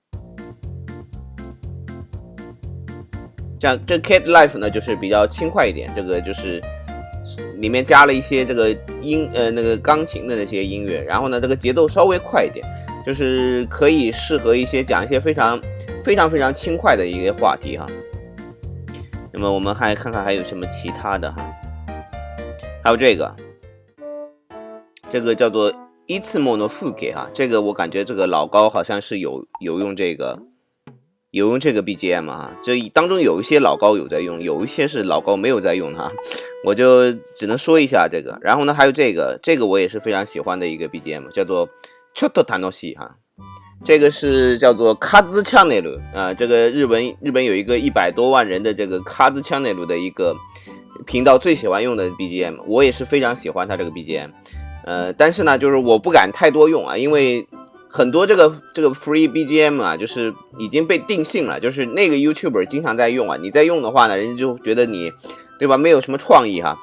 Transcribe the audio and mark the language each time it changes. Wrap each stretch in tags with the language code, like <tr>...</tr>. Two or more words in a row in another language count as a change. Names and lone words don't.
<zh>这 Cat Life 呢，就是比较轻快一点，这个就是里面加了一些这个那个钢琴的那些音乐，然后呢，这个节奏稍微快一点，就是可以适合一些讲一些非常轻快的一些话题哈。那么我们还看看还有什么其他的哈，还有这个叫做いつもの風景哈，这个我感觉这个老高好像是有用这个有用这个 BGM 啊，这当中有一些老高有在用，有一些是老高没有在用哈，我就只能说一下这个。然后呢，还有这个我也是非常喜欢的一个 BGM， 叫做ちょっと楽しい哈。这个是叫做カズチャンネル啊，这个日本有一个100多万人的这个カズチャンネル的一个频道最喜欢用的 BGM， 我也是非常喜欢它这个 BGM。但是呢，就是我不敢太多用啊，因为很多这个</zh> <en>free BGM</en> <zh>啊，就是已经被定性了，就是那个 YouTuber 经常在用啊，你在用的话呢，人家就觉得你对吧没有什么创意哈。</zh>